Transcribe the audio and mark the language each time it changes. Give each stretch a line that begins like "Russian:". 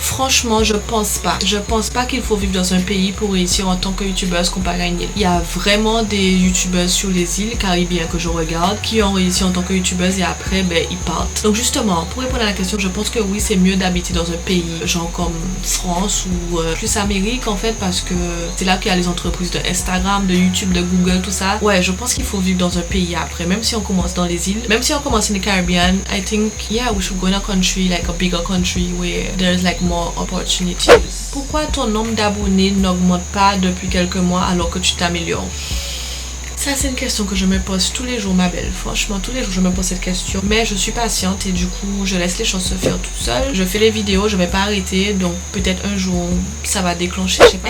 French: Franchement, je pense pas. Je pense pas qu'il faut vivre dans un pays pour réussir en tant que youtubeuse comparé à une île. Il y a vraiment des youtubeuses sur les îles caribéennes que je regarde qui ont réussi en tant que youtubeuse et après ils partent. Donc justement, pour répondre à la question, je pense que oui, c'est mieux d'habiter dans un pays genre comme France ou plus Amérique en fait, parce que c'est là qu'il y a les entreprises de Instagram, de YouTube, de Google, tout ça. Ouais, je pense qu'il faut vivre dans un pays après, même si on commence dans les îles, même si on commence
English: in the Caribbean. I think yeah, we should go in a country like a bigger country where there's like more opportunities.
French: Pourquoi ton nombre d'abonnés n'augmente pas depuis quelques mois alors que tu t'améliores? Ça, c'est une question que je me pose tous les jours, ma belle. Franchement, tous les jours, je me pose cette question. Mais je suis patiente et du coup, je laisse les choses se faire toute seule. Je fais les vidéos, je vais pas arrêter. Donc, peut-être un jour, ça va déclencher, je sais pas.